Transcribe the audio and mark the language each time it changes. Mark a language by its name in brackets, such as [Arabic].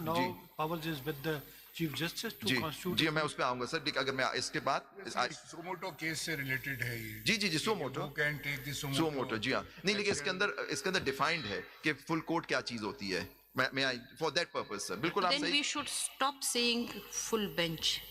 [English] No powers is with the chief justice to constitute. [Urdu] جی میں اس پہ آؤں گا سر. اگر میں اس کے بعد سوموٹو کیس سے ریلیٹڈ ہے یہ. جی سو موٹو جی ہاں. نہیں لیکن اس کے اندر ڈیفائنڈ ہے کہ فل کورٹ کیا چیز ہوتی ہے. میں [English] for that purpose [Urdu] سر بالکل آپ صحیح. [English] Then we should stop saying full bench.